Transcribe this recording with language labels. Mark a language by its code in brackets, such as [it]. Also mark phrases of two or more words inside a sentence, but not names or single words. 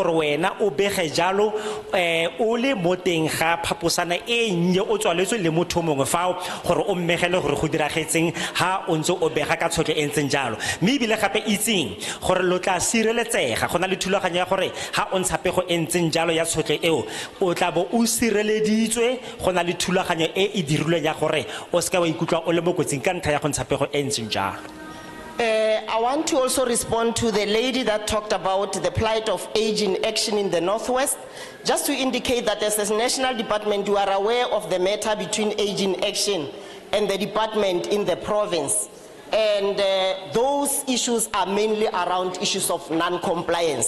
[tn] gore wena o bege jalo o le mo teng ga phaposana e nnye o tswaletswe le motho mongwe fao gore o mmegele gore go diragetseng ha o ntse o bega ka tshotlo e ntseng jalo mme ebile gape itseng gore lo tla sireletsega go na le thulaganyo ya gore ha o ntsha pego e ntseng jalo ya tshotlo eo o tla bo o sireleditswe go na le thulaganyo e e dirilweng ya gore o seka wa ikutlwa o le mo kotsing ka ntlha ya go ntsha pego e ntseng jalo. [en] I want to also respond to the lady that talked about the plight of age in action in the Northwest. Just to indicate that as a national department, you are aware of the matter between age in action and the department in the province. And those issues are mainly around issues of non-compliance.